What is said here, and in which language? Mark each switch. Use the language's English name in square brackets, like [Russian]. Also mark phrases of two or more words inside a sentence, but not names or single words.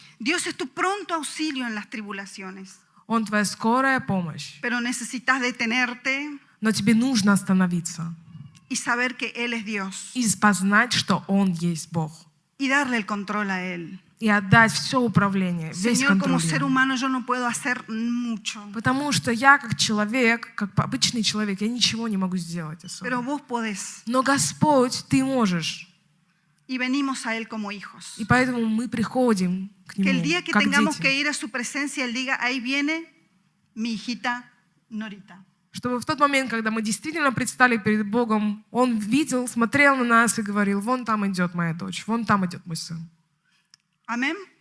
[Spanish] Dios es tu pronto auxilio en las tribulaciones. [Russian] Он твоя скорая помощь. [Spanish] Pero necesitas detenerte [Russian] Но тебе нужно остановиться [Spanish] y saber que Él es Dios. [Russian] и познать, что Он есть Бог. [Spanish] Y darle el control a Él. [Russian] И отдать все управление, весь [Spanish] Señor, como [Russian] контроль [Spanish] ser [Russian] ему. [Spanish] humano yo no puedo hacer mucho. [Russian] Потому что я как человек, как обычный человек, я ничего не могу сделать [Spanish] Pero [Russian] особо. [Spanish] vos podés. [Russian] Но Господь, Ты можешь. [Spanish] Y venimos a Él como hijos. [Russian] И поэтому мы приходим к [Spanish] Que el [Russian] Нему, [Spanish] día que [Russian] как [Spanish] tengamos [Russian] дети. [Spanish] que ir a su presencia, Él diga, ahí viene mi hijita Norita. [Russian] Чтобы в тот момент, когда мы действительно предстали перед Богом, Он видел, смотрел на нас и говорил: вон там идет моя дочь, вон там идет мой сын. [Spanish] Amén.